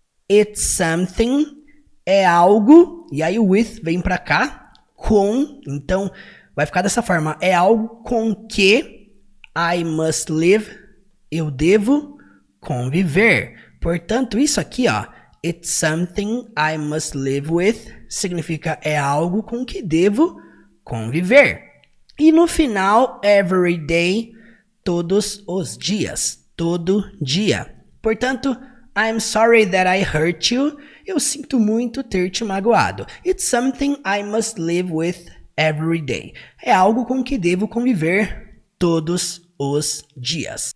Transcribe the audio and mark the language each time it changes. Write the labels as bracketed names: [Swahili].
[Portuguese] It's something, é algo, e aí o with vem pra cá, com, então vai ficar dessa forma, é algo com que [English] I must live, [Portuguese] eu devo conviver. Portanto, isso aqui, ó, [English] it's something I must live with, [Portuguese] significa é algo com que devo conviver. E no final, every day, todos os dias, todo dia. Portanto, [English] I'm sorry that I hurt you. [Portuguese] Eu sinto muito ter te magoado. [English] It's something I must live with every day. [Portuguese] É algo com que devo conviver todos os dias.